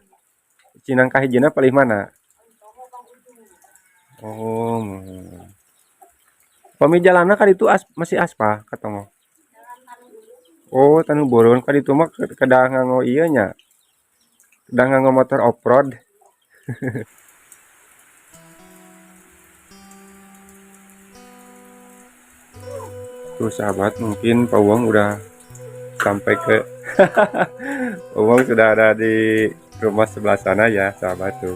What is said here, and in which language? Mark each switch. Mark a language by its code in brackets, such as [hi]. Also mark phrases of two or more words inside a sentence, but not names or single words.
[su] Cinangka hijina palih mana? Oh, pamijalanna ka ditu masih aspal katongo. Oh, Taneuh Boron ka ditu mah kedah nganggo ieu nya, kedah nganggo motor off-road. [id] Tuh sahabat, mungkin Pak Uwang udah sampai ke Pak Uwang sudah ada di rumah sebelah sana ya, sahabat tuh.